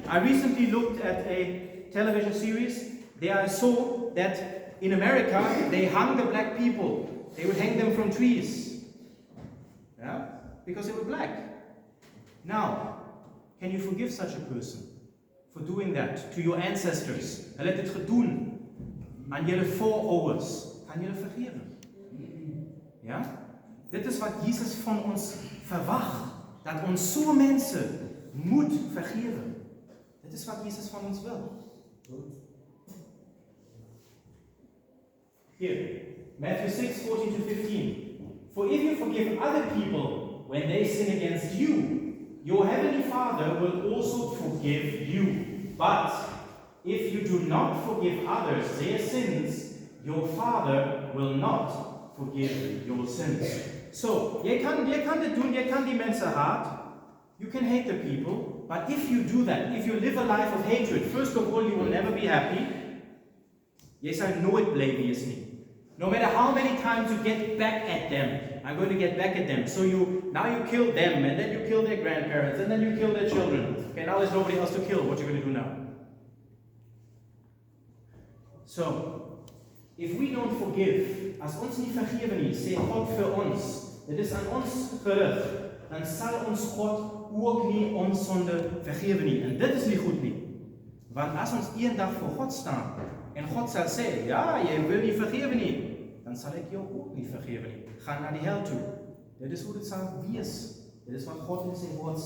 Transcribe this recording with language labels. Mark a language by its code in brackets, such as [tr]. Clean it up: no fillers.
[en] I recently looked at a television series. There I saw that in America, they hung the black people. They would hang them from trees. Yeah? Because they were black. Now, can you forgive such a person for doing that to your ancestors? [af] Hulle het dit gedoen aan julle voorouders. Kan julle vergewe? Ja? Dit is wat Jesus van ons verwag, dat ons so mense moet vergewe. Dit is wat Jesus van ons wil. [en] Here, Matthew 6:14-15. For if you forgive other people when they sin against you, your heavenly Father will also forgive you. But if you do not forgive others their sins, your Father will not forgive your sins. [af] So, jy kan dit doen, jy kan die mense haat. [en] You can hate the people, but if you do that, if you live a life of hatred, first of all, you will never be happy. [af] Jy sal nooit bly wees nie. [en] No matter how many times you get back at them, I'm going to get back at them. So now you kill them, and then you kill their grandparents, and then you kill their children. Okay, now there's nobody else to kill. What are you going to do now? So, if we don't forgive, [af] as ons nie vergewe nie, sê God vir ons, dit is aan ons gerig, dan sal ons God ook nie ons sonde vergewe nie. En dit is nie goed nie. Want as ons eendag voor God staan, en God sal sê, ja, jy wil nie vergewe nie, dan sal ek jou ook nie vergewe nie. Gaan na die hel toe. Dit is hoe dit sal wees. Dit is wat God in sy woord sê.